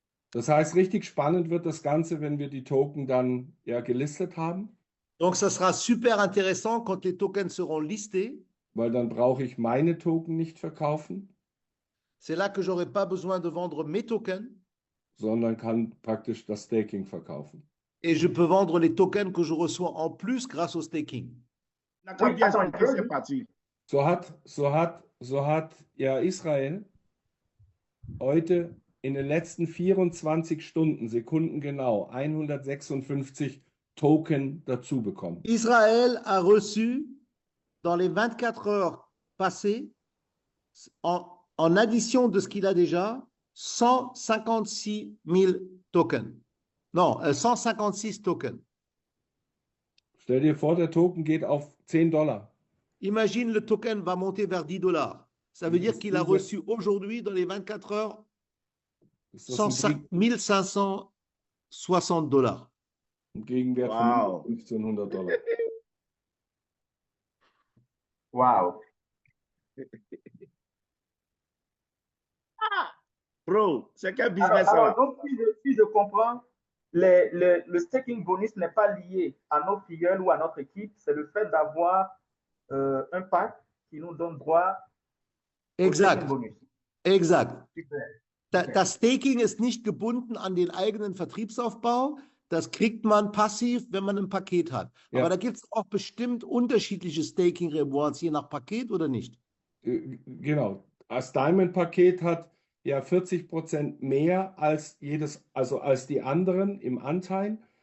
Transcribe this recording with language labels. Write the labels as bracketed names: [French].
[German] Das heißt, richtig spannend wird das Ganze, wenn wir die Token dann ja gelistet haben, [French] Donc, ça sera super intéressant quand les tokens seront listés. [German] weil dann brauche ich meine Token nicht verkaufen, [French] C'est là que j'aurai pas besoin de vendre mes tokens [German] sondern kann praktisch das Staking verkaufen. [French] et je peux vendre les tokens que je reçois en plus grâce au staking. On a combien c'est parti? [German] So hat ja Israel heute in den letzten 24 Stunden, Sekunden genau, 156 Token dazu bekommen. [French] Israël a reçu dans les 24 heures passées, en addition de ce qu'il a déjà, 156 000 tokens. Non, 156 tokens. [German] Stell dir vor, der Token geht auf $10. [French] Imagine le token va monter vers $10. Ça veut dire qu'il a reçu aujourd'hui, dans les 24 heures, 1560 $. [German] Im Gegenwert von $1.500. Wow. [French] Bro, c'est quel business ça? Alors donc, si je comprends, le staking bonus n'est pas lié à nos filleuls ou à notre équipe, c'est le fait d'avoir un pack qui nous donne droit au staking bonus. [German] Exakt. Super. Das Staking ist nicht gebunden an den eigenen Vertriebsaufbau. Das kriegt man passiv, wenn man ein Paket hat. Ja. Aber da gibt es auch bestimmt unterschiedliche Staking-Rewards, je nach Paket oder nicht? Genau. Das Diamond-Paket hat ja 40% mehr als als die anderen im Anteil.